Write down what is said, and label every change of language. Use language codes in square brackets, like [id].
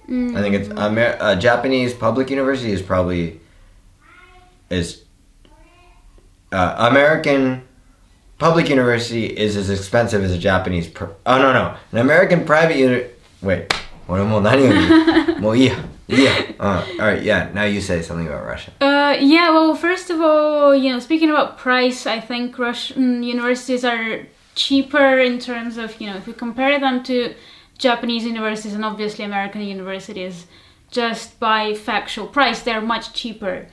[en] I think it's Japanese public university is probably American public university is as expensive as a Japanese. No. An American private wait. [ja] 俺もう何を言うもういいや。 [en] Alright, yeah, now you say something about Russia. Yeah, well, first of all, you know, speaking about price, I think Russian universities are cheaper in terms of, you know, if we compare them to Japanese universities and obviously American universities, just by factual price, they're much cheaper.